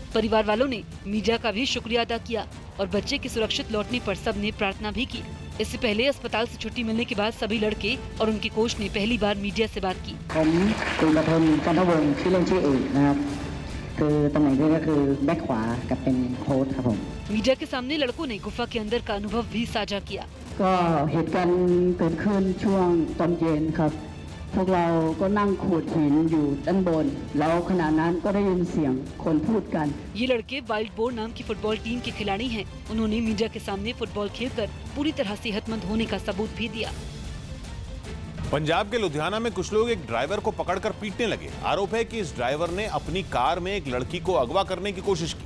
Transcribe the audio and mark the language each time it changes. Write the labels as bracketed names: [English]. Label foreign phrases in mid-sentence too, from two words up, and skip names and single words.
[Hindi] परिवार वालों ने मीडिया का भी शुक्रिया अदा किया और बच्चे के सुरक्षित लौटने पर सबने प्रार्थना भी की। इससे पहले अस्पताल से छुट्टी मिलने के बाद सभी लड़के और उनके कोच ने पहली बार मीडिया से बात की। मीडिया के सामने लड़कों ने गुफा के अंदर का अनुभव भी साझा किया। [Thai] ก็เหตุการณ์เกิดขึ้นช่วงตอนเย็นครับ พวกเราก็นั่งขูดหินอยู่ด้านบนแล้วขณะนั้นก็ได้ยินเสียงคนพูดกัน [Hindi] ये लड़के वाइल्ड बोर नाम की फुटबॉल टीम के खिलाड़ी हैं। उन्होंने मीडिया के सामने फुटबॉल खेलकर पूरी तरह सेहतमंद होने का सबूत भी दिया। पंजाब के लुधियाना में कुछ लोग एक ड्राइवर को पकड़कर पीटने लगे। आरोप है कि इस ड्राइवर ने अपनी कार में एक लड़की को अगवा करने की कोशिश की,